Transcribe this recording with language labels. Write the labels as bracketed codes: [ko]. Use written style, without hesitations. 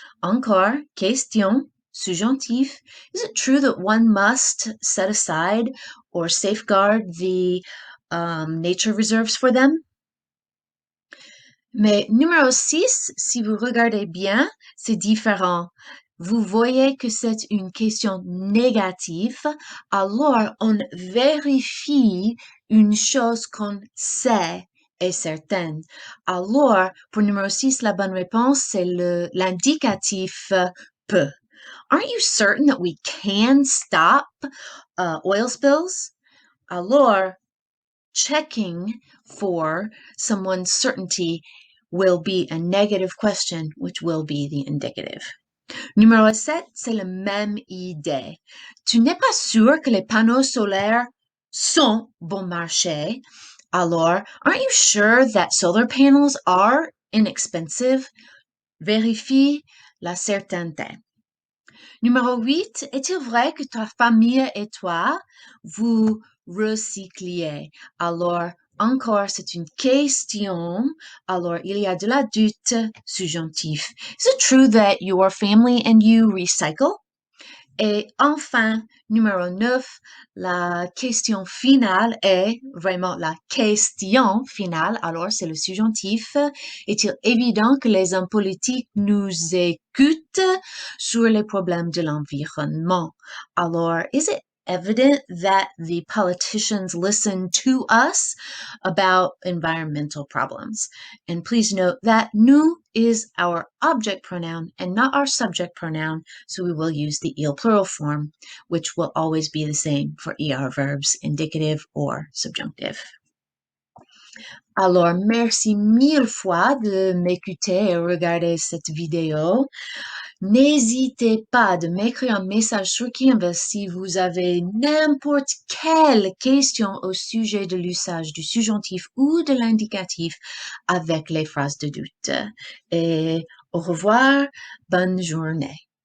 [fr] Encore, question subjonctif. [en] Is it true that one must set aside or safeguard the nature reserves for them? [fr] Mais numéro 6, si vous regardez bien, c'est différent. Vous voyez que c'est une question négative, alors on vérifie une chose qu'on sait est certaine. Alors, pour numéro 6, la bonne réponse, c'est l'indicatif peut. [en] Aren't you certain that we can stop oil spills? Alors, checking for someone's certainty will be a negative question, which will be the indicative. [fr] Numéro 7, c'est la même idée. Tu n'es pas sûr que les panneaux solaires sont bon marché. [en] Alors, aren't you sure that solar panels are inexpensive? [fr] Vérifie la certainté. Numéro 8, est-il vrai que ta famille et toi, vous recycliez? Alors, encore, c'est une question. Alors, il y a de la doute subjonctif. [en] Is it true that your family and you recycle? [fr] Et enfin, numéro 9, la question finale est vraiment la question finale. Alors, c'est le subjonctif. Est-il évident que les hommes politiques nous écoutent sur les problèmes de l'environnement? [en] Alors, is it evident that the politicians listen to us about environmental problems? And please note that nous is our object pronoun and not our subject pronoun, so we will use the il plural form, which will always be the same for ER verbs, indicative or subjunctive. [fr] Alors, merci mille fois de m'écouter et regarder cette vidéo. N'hésitez pas de m'écrire un message sur Canva si vous avez n'importe quelle question au sujet de l'usage du subjonctif ou de l'indicatif avec les phrases de doute. Et au revoir, bonne journée.